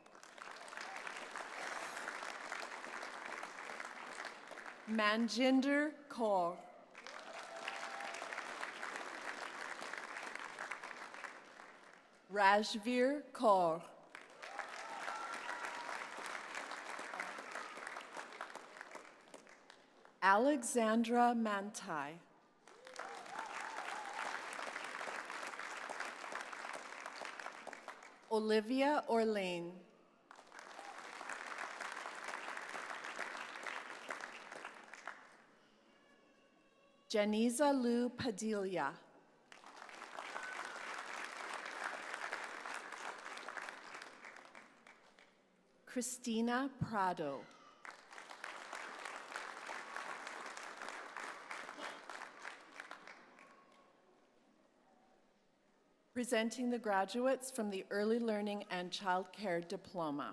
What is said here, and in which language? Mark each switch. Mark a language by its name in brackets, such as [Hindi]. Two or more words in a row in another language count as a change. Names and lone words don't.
[English] Manjinder Kaur. Rajveer Kaur. Alexandra Mantai. Olivia Orlane. Janiza Lou Padilla. Christina Prado. Presenting the graduates from the Early Learning and Childcare Diploma.